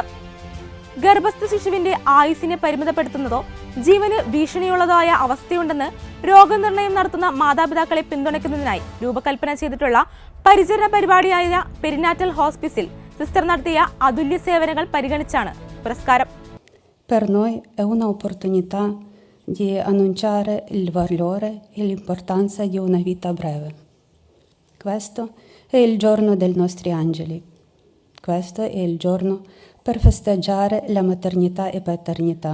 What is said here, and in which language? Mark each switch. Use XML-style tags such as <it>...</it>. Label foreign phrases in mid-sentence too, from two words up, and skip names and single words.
<ml>ഗർഭസ്ഥ ശിശുവിന്റെ ആയുസിനെ പരിമിതപ്പെടുത്തുന്നതോ ജീവന് ഭീഷണിയുള്ളതായ അവസ്ഥയുണ്ടെന്ന് രോഗനിർണയം നടത്തുന്ന മാതാപിതാക്കളെ പിന്തുണയ്ക്കുന്നതിനായി രൂപകൽപ്പന ചെയ്തിട്ടുള്ള പരിചരണ പരിപാടിയായ</ml> <en>perinatal hospice</en> <ml>സിസ്റ്റർ നടത്തിയ അതുല്യ സേവനങ്ങൾ പരിഗണിച്ചാണ് പുരസ്കാരം.</ml> <it>Per noi è un'opportunità di annunciare il valore e l'importanza di una vita breve. Questo è il giorno dei nostri angeli. questo è il giorno per festeggiare la maternità e paternità.</it>